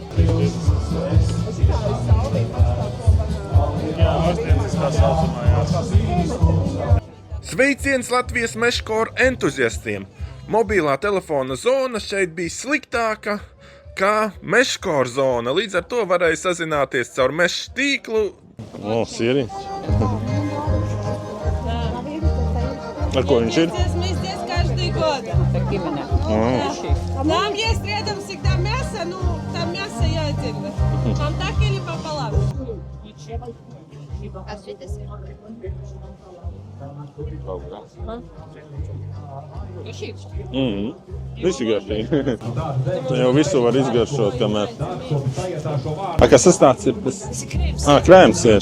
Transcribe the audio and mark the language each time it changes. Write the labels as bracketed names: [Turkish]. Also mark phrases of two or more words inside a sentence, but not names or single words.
[Latvian] Sveiciens Latvijas meškoru entuziastiem! Mobilā telefona zona šeit bija sliktāka kā meškoru zona, līdz ar to varēja sazināties caur meža tīklu. Sieriņš. Ar ko viņš ir? [Russian] Мы здесь каждый год. Нам есть рядом всегда мясо, там мясо и отдельно. Вам так или пополам? [Latvian] Visi garšīgi. Jau visu var izgaršot, kamēr. Kas tas tāds ir? Krēms siers.